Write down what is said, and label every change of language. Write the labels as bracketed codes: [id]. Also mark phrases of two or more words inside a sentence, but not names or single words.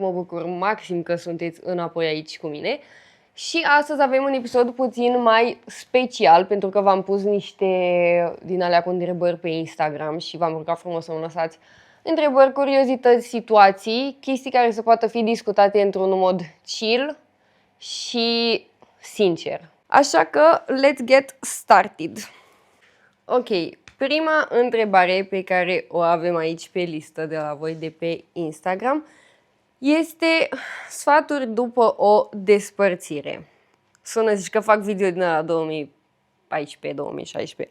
[ro] Mă bucur maxim că sunteți înapoi aici cu mine. Și astăzi avem un episod puțin mai special pentru că v-am pus niște din alea cu întrebări pe Instagram și v-am rugat frumos să mă lăsați întrebări, curiozități, situații, chestii care să poată fi discutate într-un mod chill și sincer. Așa că [en] let's get started. [ro] Ok, prima întrebare pe care o avem aici pe listă de la voi de pe Instagram este sfaturi după o despărțire. Sună zici că fac video din ăla 2014-2016.